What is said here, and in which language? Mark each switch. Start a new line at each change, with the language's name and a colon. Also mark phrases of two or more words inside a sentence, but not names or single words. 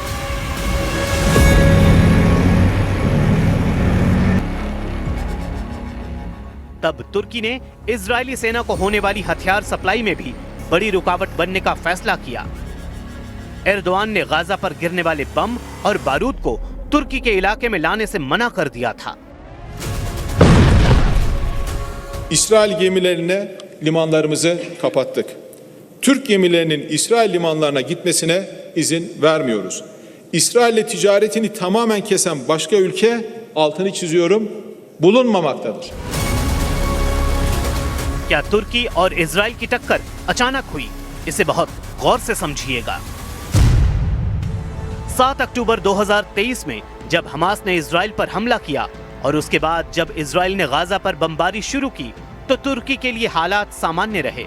Hindi: तब तुर्की ने इजरायली सेना को होने वाली हथियार सप्लाई में भी बड़ी रुकावट बनने का फैसला किया। एर्दोआन ने गाजा पर गिरने वाले बम और बारूद को तुर्की के इलाके में लाने से मना कर दिया था।
Turkish: İsrail gemilerine limanlarımızı kapattık. Türk gemilerinin İsrail limanlarına gitmesine izin vermiyoruz. İsrail'le ticaretini tamamen kesen başka ülke, altını çiziyorum, bulunmamaktadır.
Hindi: क्या तुर्की और इजराइल की टक्कर अचानक हुई? इसे बहुत गौर से समझिएगा। 7 अक्टूबर 2023 में जब हमास ने इजराइल पर हमला किया और उसके बाद जब इजराइल ने गाजा पर बमबारी शुरू की तो तुर्की के लिए हालात सामान्य रहे।